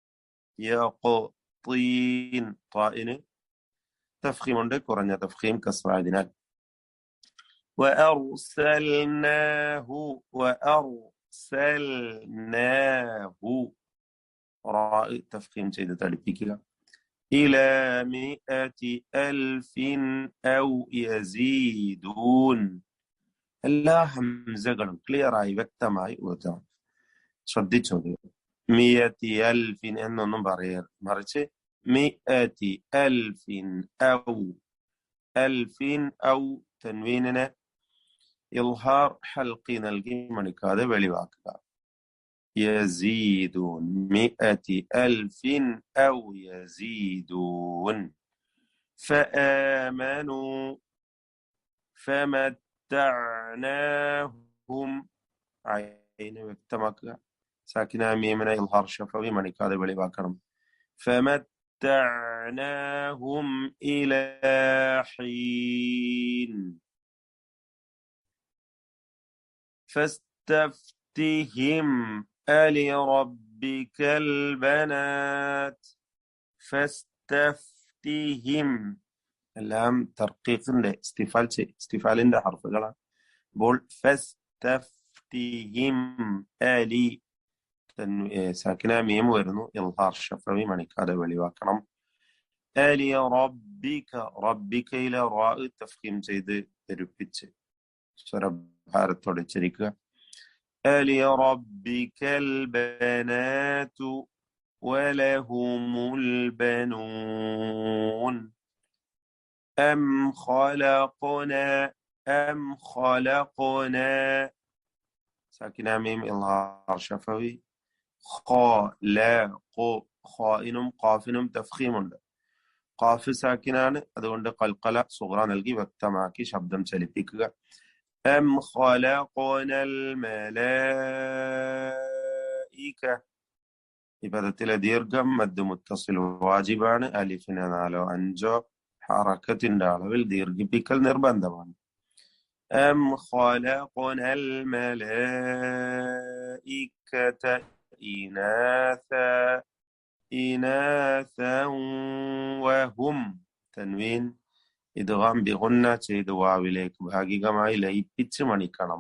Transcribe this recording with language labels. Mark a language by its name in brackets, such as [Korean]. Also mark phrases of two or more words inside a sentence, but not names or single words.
[Malayalam] യഖ്തീൻ. ത്വാഇന് തഫ്ഖീമുണ്ട്, കുറഞ്ഞ തഫ്ഖീം കസ്റായതിനാൽ. വഅർസൽനാഹു റാ തഫ്ഖീം ചെയ്ത് തടിപ്പിക്കുക. [Arabic] إلى 100,000 أو يزيدون. [Malayalam] എല്ലാ ഹംസകളും ക്ലിയർ ആയി വ്യക്തമായി ഓതണം. ശ്രദ്ധിച്ചോളൂ. 100,000 എന്നൊന്നും പറയരുത്, മറിച്ച് 100,000 ഔ. [Arabic] ألف أو [Malayalam] തൻവീനിനെ [Arabic] إظهار حلقي [Malayalam] നൽകി മണിക്കാതെ വെളിവാക്കുക. [Arabic] يزيدون 100,000 أو يزيدون. فآمنوا فمتعناهم. [Malayalam] عين വ്യക്തമാക്കുക. സാക്കിന മീമിനെ [Arabic] إظهار شفوي [Malayalam] മണിക്കാതെ വെളിവാക്കണം. [Arabic] فمتعناهم إلى حين. فاستفتهم ألربك البنات. فاستفتهم. [Malayalam] എല്ലാം തർക്കീഖിന്റെ ഇസ്തിഫാലിന്റെ ഹർഫുകളാണ്. അപ്പോൾ ഫസ്തഫ്തിഹിം അലി [Arabic] ساكنة ميم [Malayalam] വരുന്നു, [Arabic] إظهار شفوي [Malayalam] മണിക്കാതെ വെളിവാക്കണം. [Arabic] أ لربك. [Malayalam] റബ്ബികയിലെ റാ തഫ്ഖീം ചെയ്ത് പെരുപ്പിച്ച് സ്വരഭാരത്തോടെ ഉച്ചരിക്കുക. [Arabic] ألربك البنات ولهم البنون أم خلقنا أم خلقنا ساكنة ميم إظهار شفوي خلق [Malayalam] ഖാഇനും ഖാഫിനും തഫ്ഖീമുണ്ട്. ഖാഫ് സാക്കിനാണ്, അതുകൊണ്ട് [Arabic] قلقلة صغرى [Malayalam] നൽകി വ്യക്തമാക്കി ശബ്ദം ചലിപ്പിക്കുക. [Arabic] أم خلقنا الملائكة [Malayalam] ഈ പദത്തിലെ ദീർഘം [Arabic] مد متصل [Malayalam] വാജിബാണ്. അലിഫിന് 4 5 ഹറക്കത്തിന്റെ അളവിൽ ദീർഘിപ്പിക്കൽ നിർബന്ധമാണ്. [Arabic] أم خلقنا الملائكة إناثا وهم [Malayalam] തൻവീൻ [Arabic] إدغام بغنة [Malayalam] ചെയ്ത് വാവിലേക്ക് ഭാഗികമായി ലയിപ്പിച്ച് മണിക്കണം.